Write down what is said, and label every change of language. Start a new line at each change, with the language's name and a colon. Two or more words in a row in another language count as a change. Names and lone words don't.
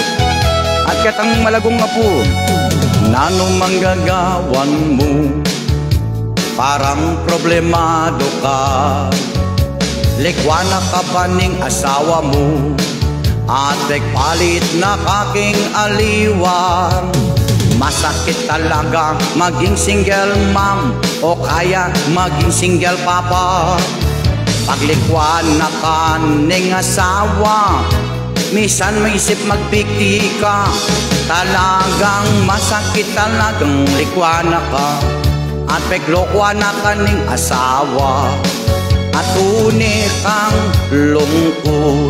Pampanga: At katang Malagong nga po, nano manggagawan mo, parang problemado ka. Likwana ka ba ning asawa mo? at nagpalit na kaking aliwan.
Filipino: Masakit talaga maging
English: single mom
Filipino: o kaya maging single papa.
Pampanga: Paglikwan na kaning asawa, misan maisip magpikti ka.
Filipino: Talagang masakit talagang likwan na ka.
Pampanga: At peglokwan na kaning asawa, at tunay kang lungkot.